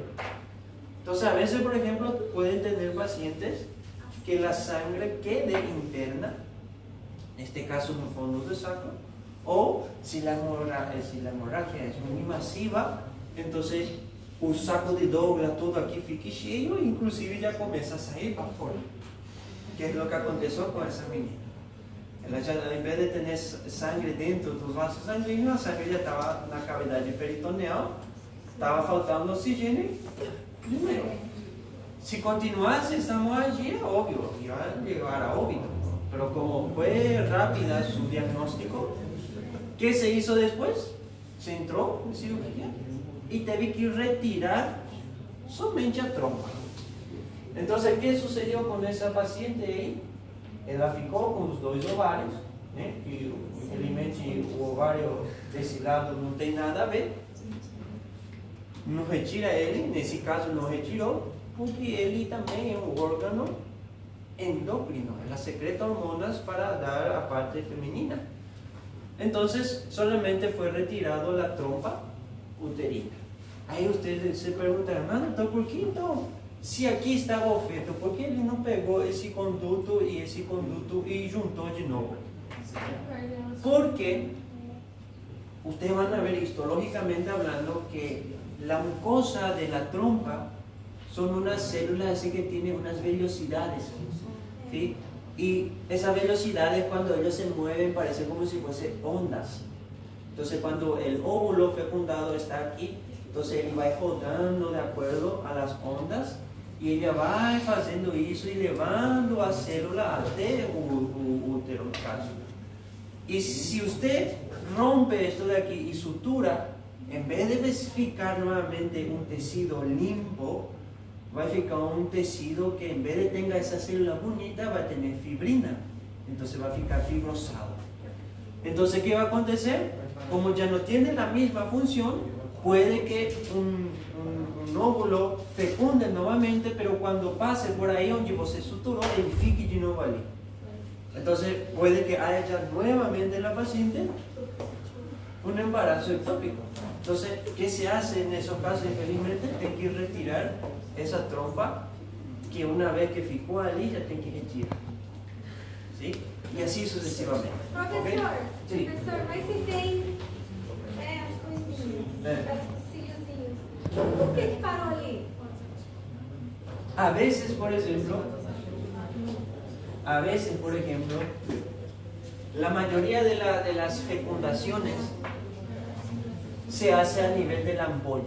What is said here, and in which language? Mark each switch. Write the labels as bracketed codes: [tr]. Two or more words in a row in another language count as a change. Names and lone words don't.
[es] Entonces, a veces, por ejemplo, pueden tener pacientes que la sangre quede interna, en este caso en el fondo del saco, o si la hemorragia es muy masiva, entonces el saco de Douglas todo aquí [pt] fica cheio, [es] inclusive ya comienza a salir para afuera, que es lo que aconteció con esa menina. [pt] Ela já, [es] en vez de tener sangre dentro dos vasos sanguíneos, a sangre ya estaba en la cavidad peritoneal, estaba faltando oxígeno de nuevo. Si continuase esta hemorragia, obvio, iba a llegar a óbito. Pero como fue rápida su diagnóstico, ¿qué se hizo después? Se entró en cirugía y tuve que retirar [pt] somente a trompa. [es] Entonces, ¿qué sucedió con esa paciente ahí? [pt] Ela ficou com os 2 ovários, né? E infelizmente o ovário desse lado não tem nada a ver. Não retira ele, nesse caso não retirou, porque ele também é um órgano endócrino. Ela secreta hormonas para dar a parte femenina. [es] Entonces, solamente fue retirado la trompa uterina. [pt] Aí ustedes se perguntarán, então por que então? Se aqui estava o feto, por que ele não pegou esse conduto e juntou de novo? [es] Porque ustedes van a ver histológicamente hablando que la mucosa de la trompa son unas células así que tienen unas velocidades, ¿sí? Y esas velocidades cuando ellos se mueven parecen como si fuesen ondas. Entonces cuando el óvulo fecundado está aquí, entonces [pt] ele vai rodando [es] de acuerdo a las ondas [pt] e ele vai fazendo isso e levando a célula até o útero, no caso. E se você rompe esto de aqui e sutura, em vez de ficar nuevamente um tecido limpo, vai ficar um tecido que em vez de ter essa célula bonita, vai ter fibrina. Então vai ficar fibrosado. Então, o que vai acontecer? Como já não tem a mesma função, [es] puede que un óvulo fecunde nuevamente, pero cuando pase por ahí donde você suturó, [pt] ele fique [es] de nuevo ali. Entonces puede que haya nuevamente en la paciente un embarazo ectópico. Entonces, ¿qué se hace en esos casos? Infelizmente, hay que retirar esa trompa que una vez que ficó allí ya tiene que retirar. ¿Sí? Y así sucesivamente. [pt] Professor, [es] ¿Okay? Sí. [pt] professor, mas se tem as coisinhas, as cíliozinhos, por que parou ali? [es] A veces, por ejemplo, la mayoría de las fecundaciones se hace a nivel de la ampolla.